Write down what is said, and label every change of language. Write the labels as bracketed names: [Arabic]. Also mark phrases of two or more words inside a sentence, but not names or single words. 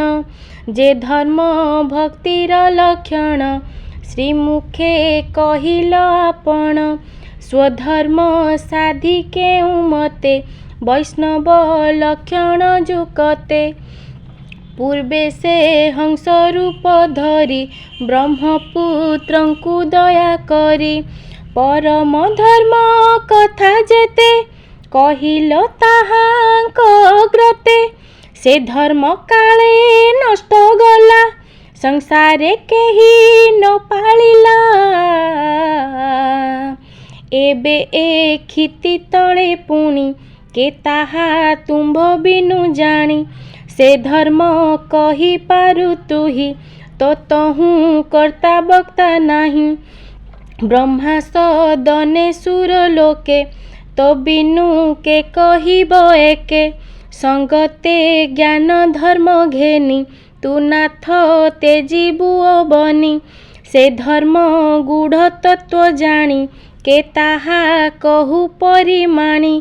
[Odia] ଜେ ଧର୍ମ ଭକ୍ତିର ଲକ୍ଷଣ ଶ୍ରୀମୁଖେ କହିଲ ଆପଣ। ସ୍ୱଧର୍ମ ସାଧି କେଉ ମତେ ବୈଷ୍ଣବ ଲକ୍ଷଣ ଜୁକତେ। ପୂର୍ବେ ସେ ହଂସ ରୂପ ଧରୀ ବ୍ରହ୍ମପୁତ୍ରଂକୁ ଦୟା କରୀ। ପରମ ଧର୍ମ କଥା ଜେତେ କହିଲ ତାହାଂକ ଅଗ୍ରତେ। ସେ ଧର୍ମ କାଲେ ନଷ୍ଟ ଗଲା ସଂସାରେ କେହୀ ନ ପାଲିଲା। ଏବେ ଏ କ୍ଷିତି ତଲେ ପୁଣୀ କେ ତାହା ତୁମ୍ଭ ବିନୁ ଜାନୀ। ସେ ଧର୍ମ କହୀ ପାରୁ ତୁହୀ ତୋ ତହୁ କର୍ତା ବକ୍ତା ନାହୀ। ବ୍ରହ୍ମା ସଦନେ ସୁର ଲୋକେ ତୋ ବିନୁ କେ କହିବ ଏକେ। ସଂଗତେ ଜ୍ଞାନ ଧର୍ମ ଘେନୀ ତୂ ନାଥ ତେଜୀବୁ ବନୀ। ସେ ଧର୍ମ ଗୂଢ଼ ତତ୍ୱ ଜାନୀ କେ ତାହା କହୁ ପରିମାଣୀ।